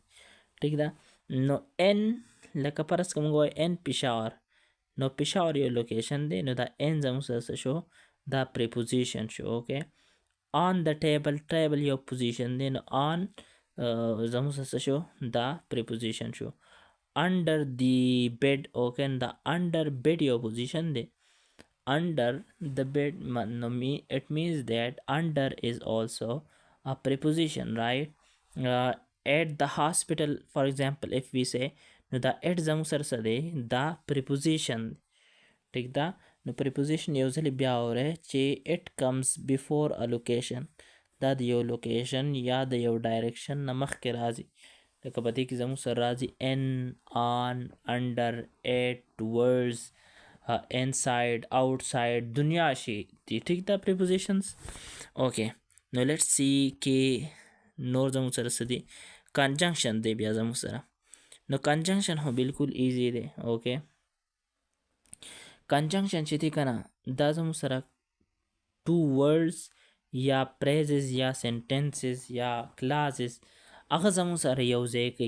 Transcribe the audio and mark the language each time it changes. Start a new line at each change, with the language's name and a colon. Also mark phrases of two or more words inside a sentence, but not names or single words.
Pashto: ټیک ده، نو ان لکه فرض که موږ وایو ان پېښور، نو پېښور یو لوکیشن دی، نو دا ان زموږ سره څه شو، دا پریپوزیشن شو. اوکې،
English: on the table,
Pashto: ټیبل یو پوزیشن دی، نو آن زموږ سره څه شو، دا پریپوزیشن شو.
English: under the bed, okay, دا under bed یو پوزیشن دی. Under the bed, it means that under is also a preposition, right. At the hospital, for example, if we say, no, the at
Pashto: زموږ سره څه دی، دا
English: preposition.
Pashto: ټیک ده، نو preposition یو ځلې بیا اورئ چې
English: it comes before a location،
Pashto: دا د یو لوکیشن یا د یو ډایرکشن نه مخکې راځي. لکه په دې کې زموږ سره راځي
English: in, on, under, at, with, inside, outside,
Pashto: دنیا شي دي. ټیک ده پریپوزیشنز. اوکې نو
English: let's see
Pashto: کې نور زموږ سره څه دي. کنجنکشن دی بیا زموږ سره. نو کنجنکشن خو بالکل ایزی دی. اوکې کنجنکشن چې دی که نه دا زموږ سره
English: two words
Pashto: یا پریزز یا سنټنسز یا کلازز هغه زموږ سره یو ځای کوي.